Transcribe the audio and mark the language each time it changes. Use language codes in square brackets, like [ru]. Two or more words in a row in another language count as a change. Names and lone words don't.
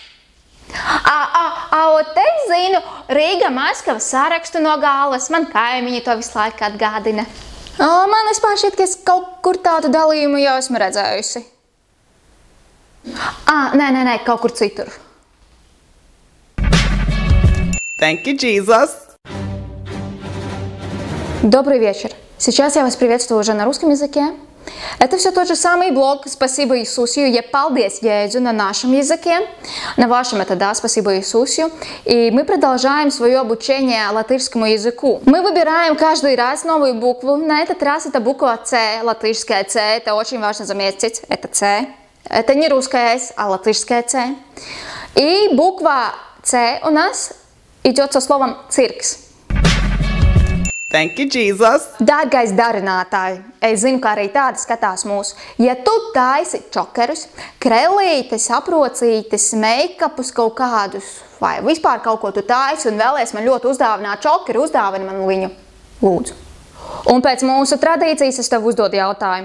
[lv] Te zinu, Rīga, Maskava sarakstu no Gāles. Man kaimiņi to visu laiku atgādina. Man vispār šķiet, ka es kaut kur tādu dalījumu jau esmu redzējusi. Nē, kaut kur citur. [en] Thank you, Jesus! [ru] Добрый вечер. Сейчас я вас приветствую уже на русском языке. Это все тот же самый блог «Спасибо Иисусу». Я [lv] «Paldies Jēzu» [ru] на нашем языке. На вашем это «Да, спасибо Иисусу». И мы продолжаем свое обучение латышскому языку. Мы выбираем каждый раз новую букву. На этот раз это буква «Ц», латышская «Ц». Это очень важно заметить. Это «Ц». Это не русская «С», а латышская «Ц». И буква «Ц» у нас идет со словом «циркс». [en] Thank you, Jesus. [lv] Dārgais darinātāji, es zinu, ka arī tādi skatās mūsu. Ja tu taisi čokerus, krellītes, aprocītes, make-upus kaut kādus, vai vispār kaut ko tu taisi un vēlies man ļoti uzdāvināt čokeru, uzdāvini man viņu, lūdzu. Un pēc mūsu tradīcijas es tev uzdodu jautājumu.